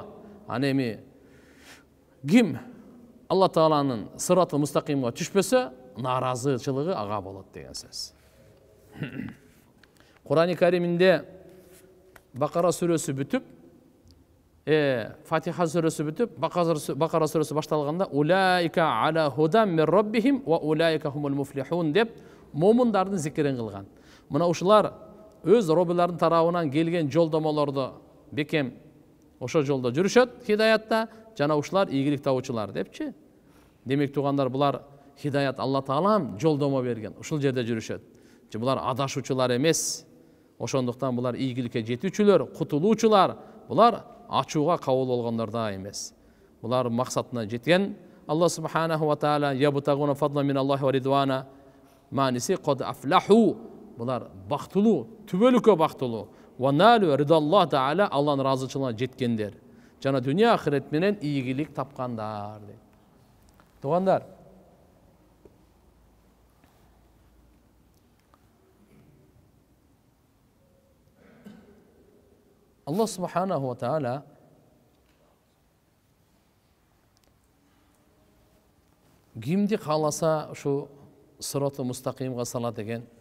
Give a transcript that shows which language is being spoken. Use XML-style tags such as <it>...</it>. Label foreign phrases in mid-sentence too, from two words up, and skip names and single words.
<ky>Анеми ким Алла Тааланын сыраты мустакимге түшпөсө, наразычылыгы ага болот деген сөз. Кур'ан-ы Кариминде Бакара сүрөсү бүтүп, Фатиха сүрөсү бүтүп, Бакара сүрөсү башталганда</ky> <ar>أولئك على هدى من ربهم وأولئك هم المفلحون</ar> <ky>деп момундардын зикирин кылган. Мына ушулар өз роббулардын тарабынан келген жолдомолорду бекем ошо жолдо жүрүшөт, хидаятта, жана ушулар ийгилик табуучулар депчи. Демек тугандар, булар хидаят Алла Таалам жолдомо берген. Ушул жерде жүрүшөт. Булар адашуучулар эмес. Ошондуктан булар ийгиликке жетүүчүлөр, кутулуучулар. Булар ачууга кабыл болгондор да эмес. Булар максатына жеткен.</ky> <ar>الله سبحانه وتعالى يبتغون فضلا من الله ورضوانا. Маниси قد أفلحوا.</ar> <ky>Булар бактылуу, түбөлүккө бактылуу.</ky> <ar>ونالوا رضا الله تعالى,</ar> <ky>Алланын ыраазычылыгына жеткендер. Жана дүйнө ахирет менен ийгилик тапкандар. Тугандар,</ky> <ar>الله سبحانه وتعالى</ar> <ky>кимди кааласа ушу сыраты мустакимге салат деген.</ky>